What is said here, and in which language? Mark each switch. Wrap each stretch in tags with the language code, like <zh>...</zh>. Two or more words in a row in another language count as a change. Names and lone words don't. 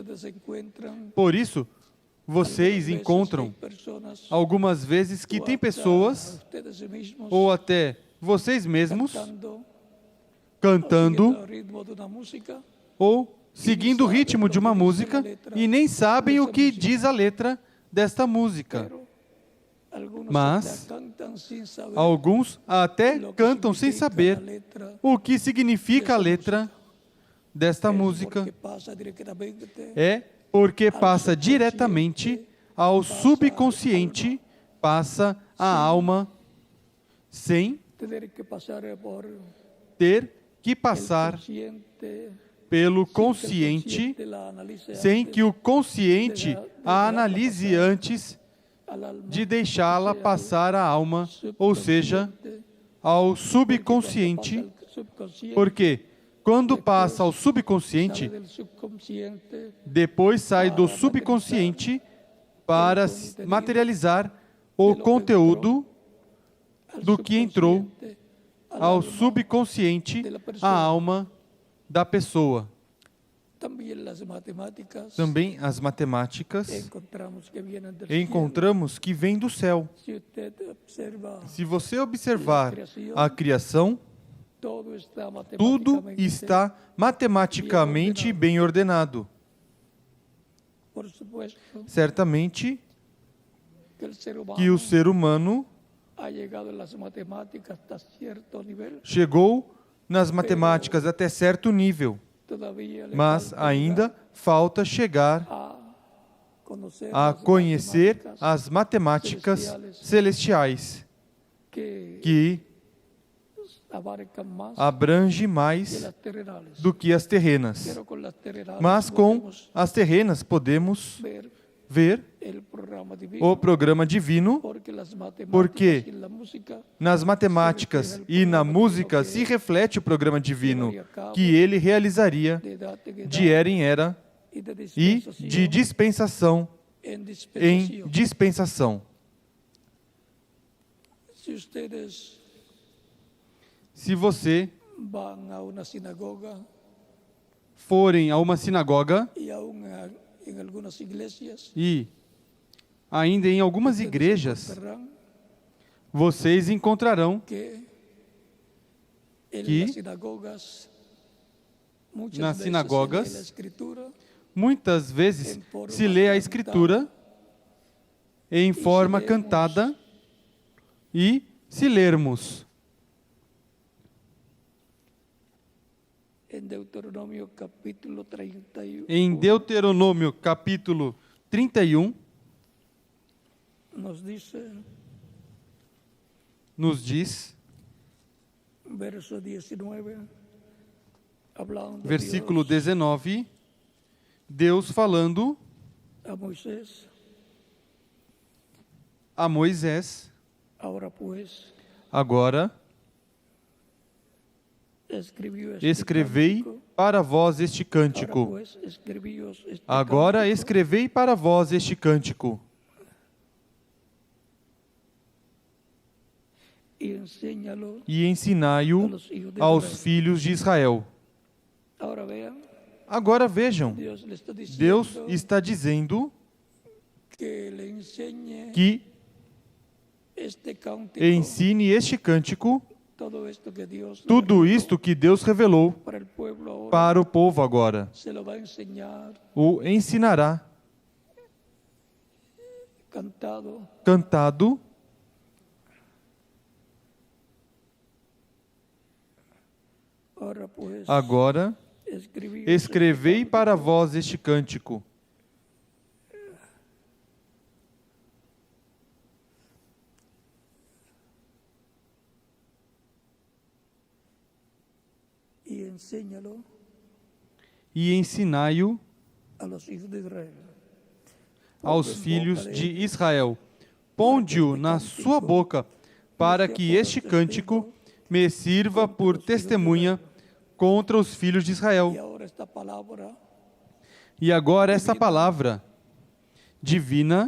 <pt>Por isso, vocês encontram algumas vezes que tem pessoas, ou até vocês mesmos, cantando ou seguindo o ritmo de uma música e nem sabem o que diz a letra desta música.</pt> <es>Algunos</es> <pt>Mas</pt> <es>hasta cantan sin saber</es> <pt>alguns até</pt> <es>lo que</es> <pt>cantam sem</pt> <es>significa</es> <pt>saber</pt> <es>la letra.</es> <pt>o que significa a dessa letra desta</pt> <es>Es</es> <pt>música.</pt> <es>porque pasa directamente</es> <pt>É porque passa diretamente ao subconsciente, passa à alma, sem</pt> <es>tener que pasar por</es> <pt>ter que</pt> <es>el</es> <pt>passar</pt> <es>consciente,</es> <pt>pelo</pt> <es>sin que el</es> <pt>consciente,</pt> <es>consciente la analice</es> <pt>sem</pt> <es>antes</es> <pt>que o consciente a analise antes</pt> <es>al alma,</es> <pt>de deixá-la</pt> <es>sea</es> <pt>passar à alma, ou seja,</pt> <es>subconsciente,</es> <pt>ao</pt> <es>porque cuando</es> <pt>subconsciente,</pt> <es>pasa al subconsciente,</es> <pt>porque quando passa ao</pt> <es>sale</es> <pt>subconsciente,</pt> <es>del subconsciente</es> <pt>depois sai do</pt> <es>para</es> <pt>subconsciente para materializar o conteúdo</pt> <es>al</es> <pt>do que entrou</pt> <es>subconsciente, al</es> <pt>ao</pt> <es>alma.</es> <pt>subconsciente, a alma da pessoa.</pt> <es>También las matemáticas</es> <pt>Também as matemáticas</pt> <es>encontramos que vienen del</es> <pt>encontramos que vem do céu.</pt> <es>cielo. Si usted observa,</es> <pt>Se você observar a criação,</pt> <es>todo está</es> <pt>tudo</pt> <es>matemáticamente,</es> <pt>está matematicamente bem ordenado.</pt> <es>por supuesto,</es> <pt>Certamente</pt> <es>que</es> <pt>que o</pt> <es>el ser humano</es> <pt>ser humano</pt> <es>ha llegado en las matemáticas hasta cierto nivel,</es> <pt>chegou nas matemáticas até certo nível,</pt> <es>todavía le</es> <pt>mas</pt> <es>falta</es> <pt>ainda falta chegar</pt> <es>conocer</es> <pt>a</pt> <es>las</es> <pt>conhecer</pt> <es>matemáticas</es> <pt>as matemáticas celestiais,</pt> <es>que</es> <pt>que</pt> <es>abarcan más</es> <pt>abrange</pt> <es>que</es> <pt>mais</pt> <es>las terrenales.</es> <pt>do que as terrenas.</pt> <es>Pero con las terrenales</es> <pt>Mas com</pt> <es>podemos</es> <pt>as terrenas podemos</pt> <es>ver</es> <pt>ver</pt> <es>el programa divino,</es> <pt>o programa divino,</pt> <es>porque las matemáticas</es> <pt>porque</pt> <es>y la música</es> <pt>nas matemáticas e na música se reflete o programa divino que ele realizaria</pt> <es>de edad en edad</es> <pt>de era em era</pt> <es>y de</es> <pt>e de</pt> <es>dispensación</es> <pt>dispensação</pt> <es>en</es> <pt>em</pt> <es>dispensación.</es> <pt>dispensação.</pt> <es>Si ustedes</es> <pt>Se você</pt> <es>van a una sinagoga</es> <pt>forem a uma sinagoga</pt> <es>y aún en algunas iglesias,</es> <pt>e ainda em algumas</pt> <es>ustedes</es> <pt>igrejas,</pt> <es>encontrarán</es> <pt>vocês encontrarão</pt> <es>que en</es> <pt>que</pt> <es>las sinagogas muchas</es> <pt>nas</pt> <es>veces</es> <pt>sinagogas</pt> <es>se lee la escritura</es> <pt>muitas vezes</pt> <es>em forma</es> <pt>se lê a escritura em forma lermos cantada e se lermos</pt> <es>en Deuteronomio capítulo 31</es> <pt>em Deuteronômio capítulo 31,</pt> <es>nos dice,</es> <pt>nos diz,</pt> <es>verso 19, hablando</es> <pt>versículo</pt> <es>Dios</es> <pt>19, Deus falando</pt> <es>a Moisés,</es> <pt>a Moisés:</pt> <es>ahora pues</es> <pt>agora escrevei cântico, para vós este</pt> <es>ahora</es> <pt>cântico.</pt> <es>pues escribíos este</es> <pt>Agora cântico, escrevei para vós este cântico</pt> <es>y enséñalo</es> <pt>e</pt> <es>a</es> <pt>ensinai-o</pt> <es>los hijos de</es> <pt>aos</pt> <es>Israel.</es> <pt>filhos de Israel.</pt> <es>Ahora vean,</es> <pt>Agora vejam,</pt> <es>Dios le está diciendo</es> <pt>Deus está dizendo</pt> <es>que le enseñe</es> <pt>que</pt> <es>este cántico,</es> <pt>ensine este cântico,</pt> <es>todo esto que Dios le</es> <pt>tudo</pt> <es>reveló</es> <pt>isto que Deus revelou</pt> <es>para el pueblo ahora,</es> <pt>para o povo agora.</pt> <es>se lo va a enseñar</es> <pt>O ensinará</pt> <es>cantado,</es> <pt>cantado.</pt> <es>ahora pues</es> <pt>Agora</pt> <es>escribíos</es> <pt>escrevei</pt> <es>este</es> <pt>para</pt> <es>cántico,</es> <pt>vós este cântico</pt> <es>y enséñalo</es> <pt>e ensinai-o</pt> <es>a los hijos de Israel.</es> <pt>aos filhos de Israel. Ponde-o na sua boca, para que este cântico me sirva por testemunha contra os filhos de</pt> <es>Y</es> <pt>Israel.</pt> <es>ahora esta palabra</es> <pt>E agora essa palavra divina</pt>